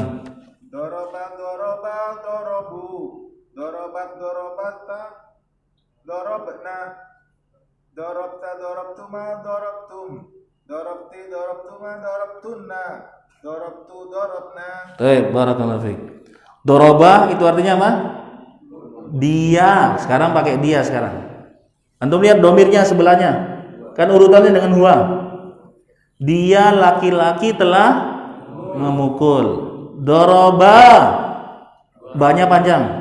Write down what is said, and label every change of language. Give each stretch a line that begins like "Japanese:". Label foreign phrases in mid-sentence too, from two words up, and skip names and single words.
Arabic: ضربت ضربوا ضربت ضربتا. ضربن. ضربتَ ضربتما ضربتم. ضربتِ ضربتما ضربتنّ. ضربتُ ضربنا.
Indonesian: Baik,
Arabic: بارك الله فيك.
Indonesian: Doroba itu artinya apa? Dia. Sekarang pakai dia sekarang. Antum lihat domirnya sebelahnya. Kan urutannya dengan huwa. Dia laki-laki telah memukul. Doroba banyak panjang.